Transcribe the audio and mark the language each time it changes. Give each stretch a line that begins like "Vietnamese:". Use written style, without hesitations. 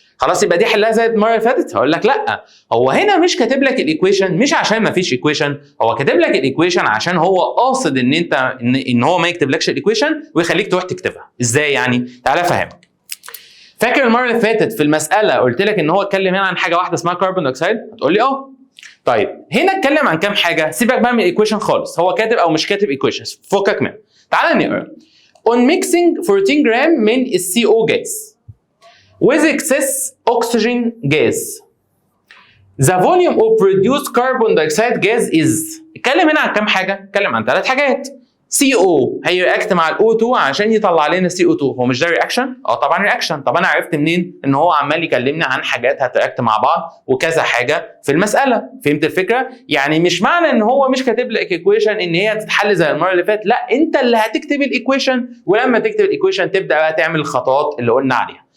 Arabic: خلاص يبقى دي حلها زي المرة اللي فاتت؟ هقول لك لا، هو هنا مش كاتب لك الايكويشن مش عشان مفيش ايكويشن، هو كاتب لك الايكويشن عشان هو قاصد ان انت ان هو ما يكتبلكش الايكويشن ويخليك تروح تكتبها. ازاي يعني؟ تعالى افهمك. فاكر المرة اللي فاتت في المسألة قلت لك ان هو اتكلم هنا عن حاجة واحدة اسمها كربون دايوكسيد؟ هتقول لي طيب هنا اتكلم عن كام حاجه، سيبك بقى من الايكويشن خالص، هو كاتب او مش كاتب ايكويشنز فكك منه. تعال نقرا.
English: On mixing 14
Arabic: جرام من
English: الCO gas with excess oxygen gas the volume of produced carbon dioxide gas is.
Arabic: اتكلم هنا عن كام حاجه؟ اتكلم عن 3 حاجات. CO هيرياكت مع الO2 عشان يطلع لنا CO2. هو مش ده رياكشن؟ طبعا رياكشن. طب انا عرفت منين ان هو عمال يكلمني عن حاجات هترياكت مع بعض وكذا حاجه في المساله؟ فهمت الفكره؟ يعني مش معنى ان هو مش كاتب لك ايكويشن ان هي تتحل زي المره اللي فاتت، لا انت اللي هتكتب الايكويشن، ولما تكتب الايكويشن تبدا بقى تعمل الخطوات اللي قلنا عليها.